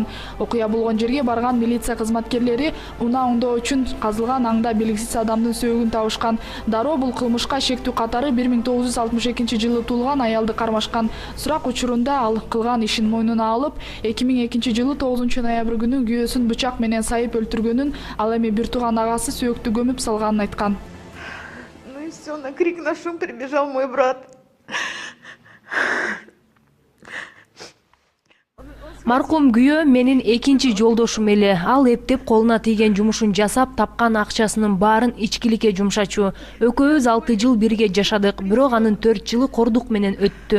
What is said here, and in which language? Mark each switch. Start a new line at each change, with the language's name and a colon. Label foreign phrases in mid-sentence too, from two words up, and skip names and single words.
Kyrgyz: Окуя болгон жерге барган милиция кызматкерлери унаа оңдоо үчүн казылган аңда белгисиз адамдын сөөгүн табышкан. Дароо бул кылмышка шектүү катары 1962-жылы туулган аялды кармашкан. Сурак учурунда ал кылган ишин мойнуна алып, 2002-жылы 9 ноябрь күнү күйөөсүн бычак менен сайып өлтүргөнүн, ал эми бир тууган агасы сөөктү көмүп салганын айткан.
Russian: Ну и все, на крик, на шум прибежал мой брат.
Kyrgyz: Маркум күйөө менин экинчи жолдошум эле. Ал эптеп колуна тийген жумушун жасап, тапкан акчасынын баарын ичкиликке жумшачу. Экөөбүз 6 жыл бирге жашадык, бирок анын 4 жылы кордук менен өттү.